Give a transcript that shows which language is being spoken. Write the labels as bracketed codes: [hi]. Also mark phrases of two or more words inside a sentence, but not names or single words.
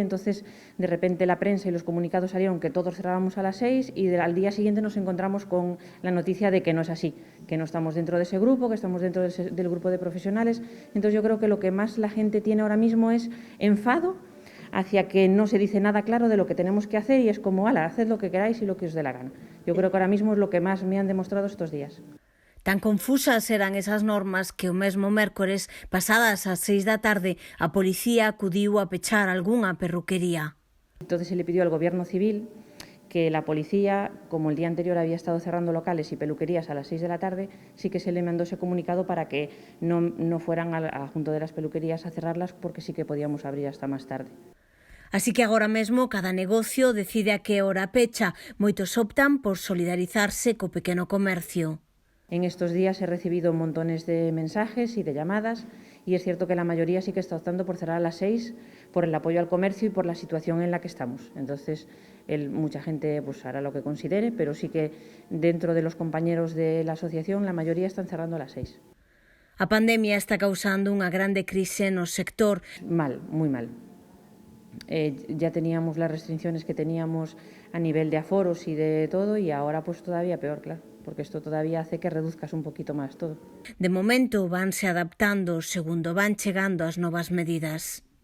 [es] Entonces de repente la prensa y los comunicados salieron que todos cerrábamos a las 6 y al día siguiente nos encontramos con la noticia de que no es así, que no estamos dentro de ese grupo, que estamos dentro del grupo de profesionales. Entonces yo creo que lo que más la gente tiene ahora mismo es enfado hacia que no se dice nada claro de lo que tenemos que hacer y es como, ala, haced lo que queráis y lo que os dé la gana. Yo creo que ahora mismo es lo que más me han demostrado estos días. [gl] Tan confusas eran esas normas que o mesmo mércores, pasadas as 6 da tarde, a policía acudiu a pechar algunha perruquería. [es] Entonces se le pidió al Gobierno civil que la policía, como el día anterior había estado cerrando locales y peluquerías a las 6 de la tarde, sí que se le mandó ese comunicado para que no fueran a junto de las peluquerías a cerrarlas, porque sí que podíamos abrir hasta más tarde. [gl] Así que agora mesmo cada negocio decide a que hora pecha. Moitos optan por solidarizarse co pequeno comercio. [es] En estos días he recibido montones de mensajes y de llamadas y es cierto que la mayoría sí que está optando por cerrar a las 6 por el apoyo al comercio y por la situación en la que estamos. Entonces, mucha gente pues hará lo que considere, pero sí que dentro de los compañeros de la asociación la mayoría están cerrando a las 6. [gl] A pandemia está causando unha grande crise no sector. [es] Mal, muy mal. Ya teníamos las restricciones que teníamos a nivel de aforos y de todo y ahora pues todavía peor, claro, porque esto todavía hace que reduzcas un poquito más todo. [gl] De momento vanse adaptando segundo van chegando as novas medidas.